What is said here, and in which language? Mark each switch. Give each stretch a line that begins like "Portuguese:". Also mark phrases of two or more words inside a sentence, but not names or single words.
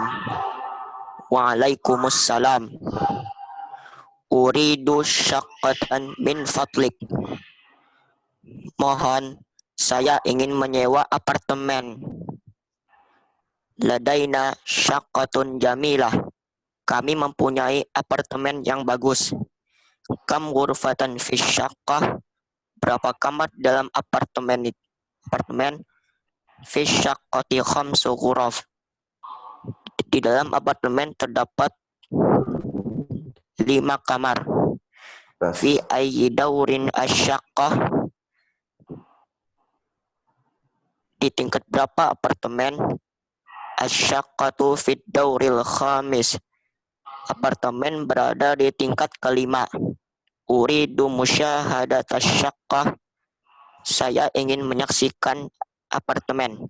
Arabic: وعليكم السلام. أريد شقة من فضلك.
Indonesian: Mohon, saya ingin menyewa apartemen.
Arabic: لدينا شقة جميلة.
Indonesian: Kami mempunyai apartemen yang bagus.
Arabic: كم غرفة في شقة,
Indonesian: berapa kamar dalam apartemen?
Arabic: في الشقة خمس غرف,
Indonesian: di dalam apartemen terdapat 5 kamar.
Arabic: في أي دور الشقة,
Indonesian: di tingkat berapa apartemen?
Arabic: الشقة في الدور الخامس,
Indonesian: apartemen berada di tingkat kelima.
Arabic: أريد مشاهدة الشقة,
Indonesian: saya ingin menyaksikan apartemen.